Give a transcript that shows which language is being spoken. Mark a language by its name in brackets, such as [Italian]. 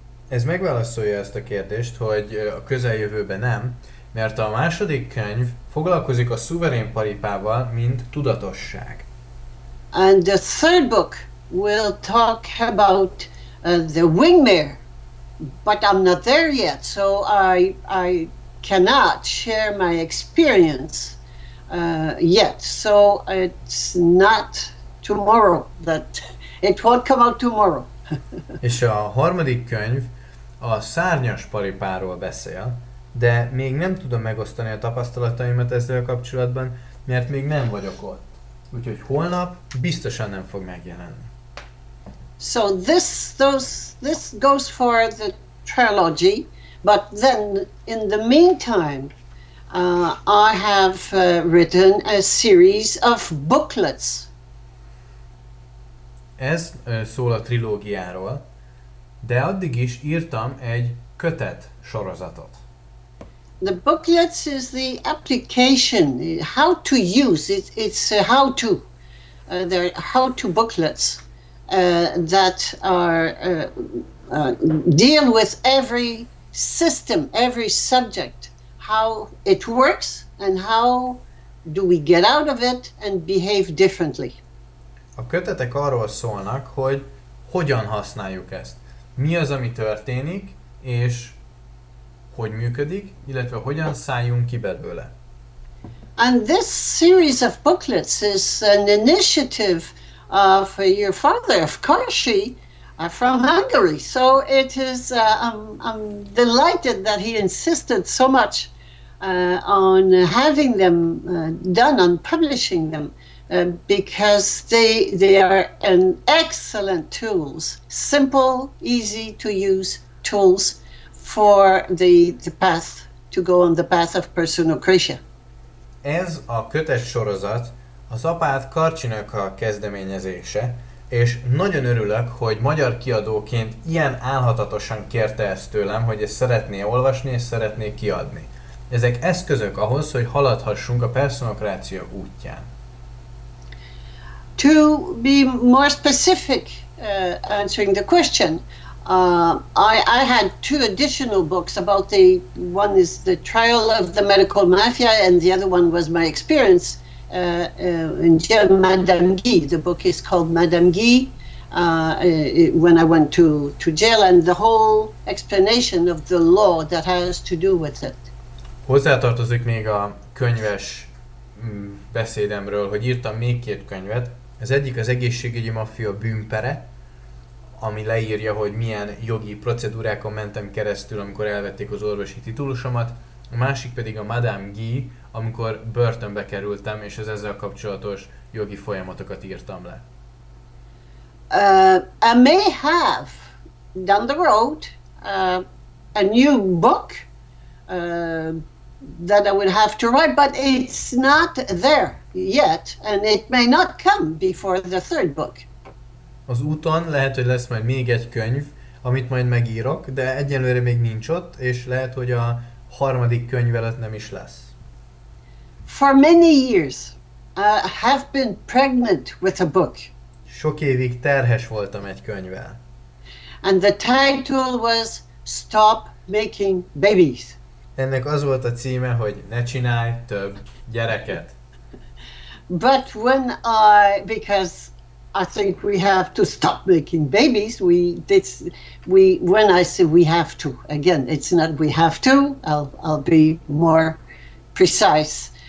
[Hungarian] Ez megválaszolja ezt a kérdést, hogy a közeljövőben nem, mert a második könyv foglalkozik a szuverén paripával, mint tudatosság. [English] And the third book will talk about the wingmare, but I'm not there yet, so I cannot share my experience yet. So it's not tomorrow that it won't come out tomorrow. [Hungarian] És a harmadik könyv a szárnyas paripáról beszél, de még nem tudom megosztani a tapasztalataimat ezzel kapcsolatban, mert még nem vagyok ott. Úgyhogy holnap biztosan nem fog megjelenni. [English] So this goes for the trilogy, but then in the meantime, I have written a series of booklets. [Hungarian] Ez szól a trilógiáról, de addig is írtam egy kötet sorozatot. [English] The booklets is the application, how to use it. It's a how-to. They're how-to booklets that are deal with every system, every subject, how it works, and how do we get out of it and behave differently. [Hungarian] A kötetek arról szólnak, hogy hogyan használjuk ezt. Mi az, ami történik, és hogy működik, illetve hogyan szálljunk ki belőle. [English] And this series of booklets is an initiative of your father, of Karsi, from Hungary. So it is, I'm delighted that he insisted so much on having them done, on publishing them, because they are an excellent tools, simple, easy to use tools for the path, to go on the path of personocratia. [Hungarian] Ez a kötet sorozat az apád Karcsinak a kezdeményezése, és nagyon örülök, hogy magyar kiadóként ilyen álhatatosan kérte ezt tőlem, hogy ezt szeretné olvasni és szeretné kiadni. Ezek eszközök ahhoz, hogy haladhassunk a personokrácia útján. [English] To be more specific, answering the question, I had two additional books about one is the trial of the medical mafia, and the other one was my experience in jail, Madame Guy. The book is called Madame Guy, when I went to jail, and the whole explanation of the law that has to do with it. [Hungarian] Hozzátartozik még a könyves beszédemről, hogy írtam még két könyvet. Az egyik az egészségügyi maffia bűnpere, ami leírja, hogy milyen jogi procedúrákon mentem keresztül, amikor elvették az orvosi titulusomat. A másik pedig a Madame Guy, amikor börtönbe kerültem, és az ezzel kapcsolatos jogi folyamatokat írtam le. [English] I may have, down the road, a new book that I would have to write, but it's not there yet, and it may not come before the third book. [Hungarian] Az úton lehet, hogy lesz majd még egy könyv, amit majd megírok, de egyelőre még nincs ott, és lehet, hogy a harmadik könyv előtt nem is lesz. [English] For many years, I have been pregnant with a book. [Hungarian] Sok évig terhes voltam egy könyvvel. [English] And the title was Stop Making Babies. [Hungarian] Ennek az volt a címe, hogy ne csinálj több gyereket. [English] But because I think we have to stop making babies, when I say we have to, again, it's not we have to, I'll be more precise.